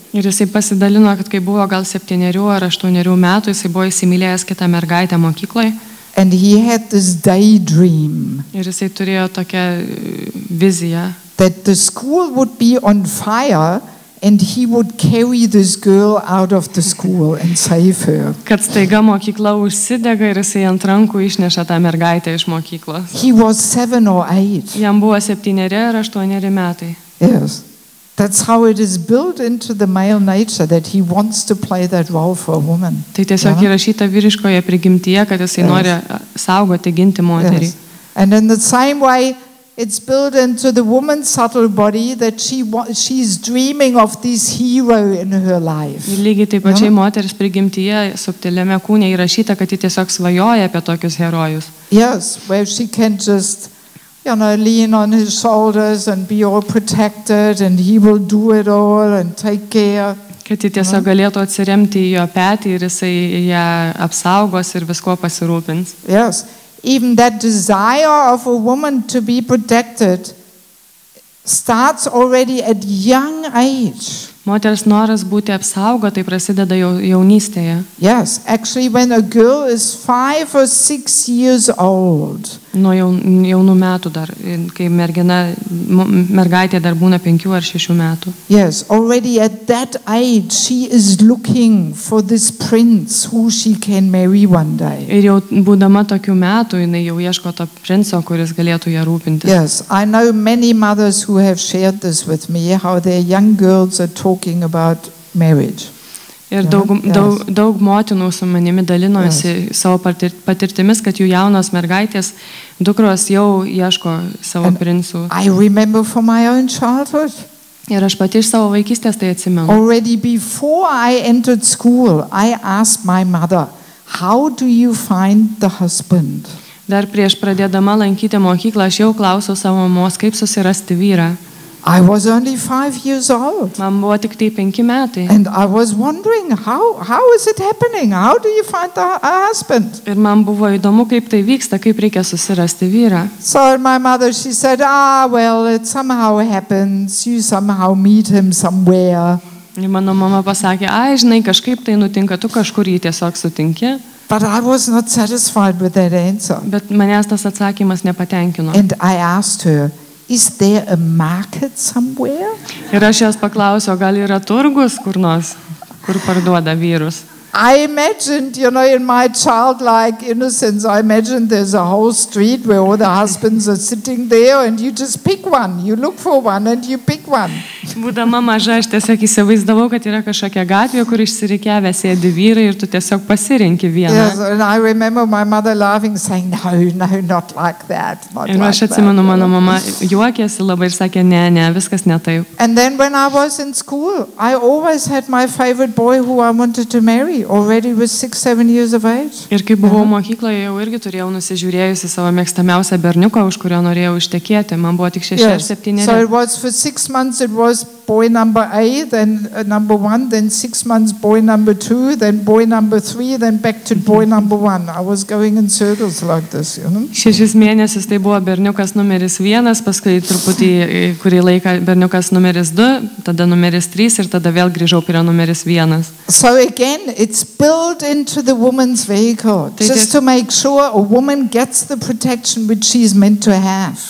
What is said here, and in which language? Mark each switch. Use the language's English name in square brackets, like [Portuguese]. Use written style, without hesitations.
[Lithuanian] Ir jisai pasidalino, kad kai buvo gal 7 ar 8 metų, jisai buvo įsimylėjęs kitą mergaitę mokykloje. [English] And he had this daydream. [Lithuanian] Ir jisai turėjo tokią viziją. [English] That the school would be on fire and he would carry this girl out of the school and save her. [Lithuanian] Kad staiga mokykla užsidega ir jisai ant rankų išneša tą mergaitę iš mokyklos. [English] He was 7 or 8. [Lithuanian] Jam buvo 7 ar 8 metai. [English] Yes. That's how it is built into the male nature that he wants to play that role for a woman. [Lithuanian] Tai tiesiog įrašyta vyriškoje prigimtyje, kad jisai nori saugoti, ginti moterį. [English] Yes. And in the same way it's built into the woman's subtle body that she's dreaming of this hero in her life. [Lithuanian] Ir lygiai taip pačiai moters prigimtyje, subtiliame kūne įrašyta, kad ji tiesiog svajoja apie tokius herojus. [English] Yes, where she can just, you know, lean on his shoulders and be all protected and he will do it all and take care. [Lithuanian] Kad ji tiesiog galėtų atsiremti į jo petį ir jisai ją apsaugos ir visko pasirūpins. [English] Yes. Even that desire of a woman to be protected starts already at young age. [Lithuanian] Moters noras būti apsaugotai prasideda jaunystėje. [English] Yes, actually when a girl is 5 or 6 years old. [Lithuanian] Nuo jaunų metų dar, kai mergaitė dar būna 5 ar 6 metų. [English] Yes, already at that age she is looking for this prince who she can marry one day. [Lithuanian] Ir jau būdama tokių metų, jinai jau ieško to princo, kuris galėtų ją rūpintis. [English] Yes, I know many mothers who have shared this with me, how their young girls are talking about marriage. [Lithuanian] Ir daug motinų su manimi dalinosi savo patirtimis, kad jų jaunos mergaitės, dukros jau ieško savo princų. [English] I remember from my own childhood. [Lithuanian] Ir aš pati iš savo vaikystės tai atsimenu. [English] Already before I entered school, I asked my mother, how do you find the husband? [Lithuanian] Dar prieš pradėdama lankyti mokyklą, aš jau klausiau savo mamos, kaip susirasti vyrą. [English] I was only 5 years old. [Lithuanian] Man buvo tik tai 5 metai. [English] And I was wondering, how is it happening? How do you find a husband? [Lithuanian] Ir man buvo įdomu, kaip tai vyksta, kaip reikia susirasti vyrą. [English] So my mother, she said, well, it somehow happens. You somehow meet him somewhere. [Lithuanian] Ir mano mama pasakė, žinai, kažkaip tai nutinka, tu kažkur jį tiesiog sutinki. [English] But I was not satisfied with that answer. [Lithuanian] Bet manęs tas atsakymas nepatenkino. [English] And I asked her, is there a market somewhere? [Lithuanian] Ir aš jos paklausiau, gal yra turgus kur nors, kur parduoda vyrus. [English] I imagined, in my childlike innocence, I imagined there's a whole street where all the husbands are sitting there and you just pick one. You look for one and you pick one. [Lithuanian] Būdama maža, aš tiesiog įsivaizdavau, kad yra kažkokia gatvė, kur išsirikiavę sėdi vyrai ir tu tiesiog pasirenki vieną. [English] Yes, and I remember my mother laughing, saying, no, not like that. [Lithuanian] Ir aš atsimenu, mano mama juokėsi labai ir sakė, ne, viskas ne taip. [English] And then when I was in school, I always had my favorite boy who I wanted to marry. Already was 6-7 years of age. [Lithuanian] Ir kai buvau mokykloje, jau irgi turėjau nusižiūrėjusi savo mėgstamiausią berniuką, už kurio norėjau ištekėti. Man buvo tik 6 ar 7. [English] So it was for 6 months, it was boy number 8, then number 1, then 6 months boy number 2, then boy number 3, then back to boy number 1. I was going in circles like this, [Lithuanian] 6 mėnesius tai buvo berniukas numeris 1, paskui truputį kurį laiką berniukas numeris 2, tada numeris 3 ir tada vėl grįžau prie numeris 1. [English] So again, it's built into the woman's vehicle, just to make sure a woman gets the protection which she is meant to have.